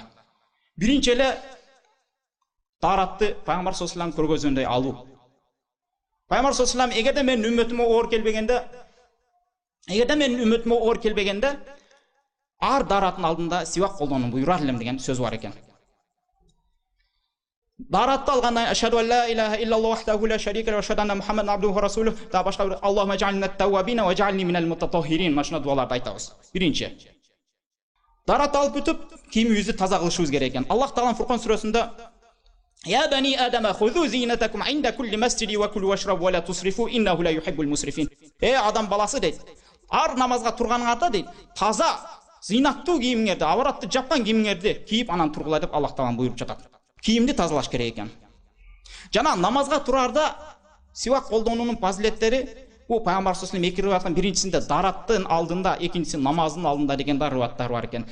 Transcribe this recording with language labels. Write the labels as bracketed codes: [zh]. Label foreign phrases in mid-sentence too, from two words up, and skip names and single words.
[ky] Биринчи эле тааратты Пайгамбар [ar] صلى الله عليه وسلم [ky] көргөзгөндөй алуу. Пайгамбар [ar] صلى الله عليه وسلم [ky] эгерде менин үммөтүмө оор келбегенде, ар дараттын алдында сивак колдонууну буйрар элем деген сөз бар экен. Даратты алгандан [ar] أشهد أن لا إله إلا الله وحده لا شريك له وأشهد أن محمدا عبده ورسوله [ky] да башка бир [ar] اللهم اجعلني من التوابين واجعلني من المتطهرين [ky] машина дуаларды айтабыз. Биринчи. Даратты алып бүтүп, кийимибизди таза кылышыбыз керек экен. Аллах Таалам Фуркан сүрөсүндө [ar] يا بني آدم خذوا زينتكم عند كل مسجد وكلوا واشربوا ولا تسرفوا إنه لا يحب المسرفين. [ky] Адам баласы дейт. Ар намазга турганыңарда дейт, таза, зинаттуу кийимиңерди, абаратты жапкан кийимиңерди кийип анан тургула деп Аллах Таалам буйруп жатат. Кийимди тазалаш керек экен. Жана намазга турарда сивак колдонуунун фазилеттери бу Пайгамбар [ar] صلى الله عليه وسلم [ky] эки риваяттын биринчисинде дараттын алдында, экинчиси намаздын алдында деген риваяттар бар экен.